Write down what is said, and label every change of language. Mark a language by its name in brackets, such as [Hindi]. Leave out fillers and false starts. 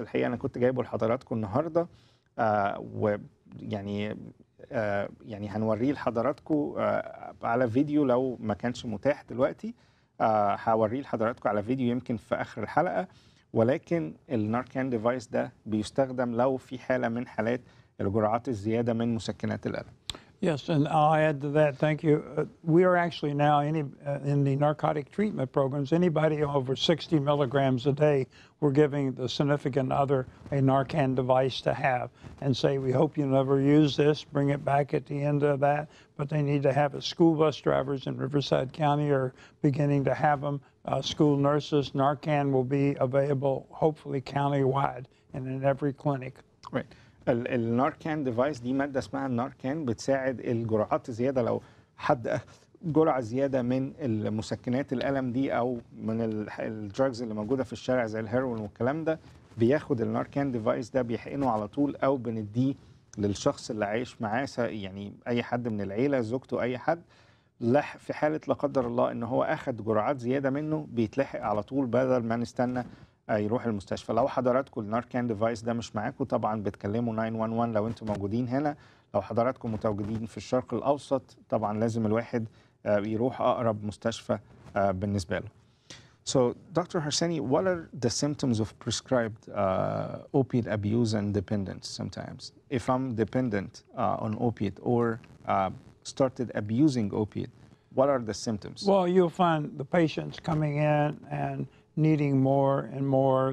[Arabic] الحقيقه انا كنت جايبه لحضراتكم النهارده، ويعني يعني هنوريه لحضراتكم على فيديو لو ما كانش متاح دلوقتي. هوريه لحضراتكم على فيديو يمكن في اخر الحلقه. ولكن الناركان ديفايس ده بيستخدم لو في حاله من حالات الجرعات الزياده من مسكنات الالم. [English] Yes, and I'll add to that. Thank you. We are actually now in the narcotic treatment programs. Anybody over 60 milligrams a day, we're giving the significant other a Narcan device to have, and say, we hope you never use this. Bring it back at the end of that. But they need to have it. School bus drivers in Riverside County are beginning to have them. School nurses. Narcan will be available, hopefully countywide and in every clinic. Right. [Arabic] الناركان ديفايس دي ماده اسمها الناركان، بتساعد الجرعات الزياده. لو حد جرعه زياده من المسكنات الالم دي او من الدراجز اللي موجوده في الشارع زي الهيروين والكلام ده، بياخد الناركان ديفايس ده بيحقنه على طول، او بنديه للشخص اللي عايش معاه، يعني اي حد من العيله، زوجته، اي حد. في حاله لا قدر الله ان هو اخد جرعات زياده منه، بيتلحق على طول بدل ما نستنى يروح المستشفى. لو حضراتكم الناركان ديفايس ده مش معاكم، طبعا بتكلموا 911 لو انتم موجودين هنا. لو حضراتكم متواجدين في الشرق الاوسط، طبعا لازم الواحد يروح اقرب مستشفى بالنسبه له. [English] So, Dr. Harsany, what are the symptoms of prescribed opiate abuse and dependence sometimes? If I'm dependent on opiate or started abusing opiate, what are the symptoms? Well, you'll find the patients coming in and needing more and more.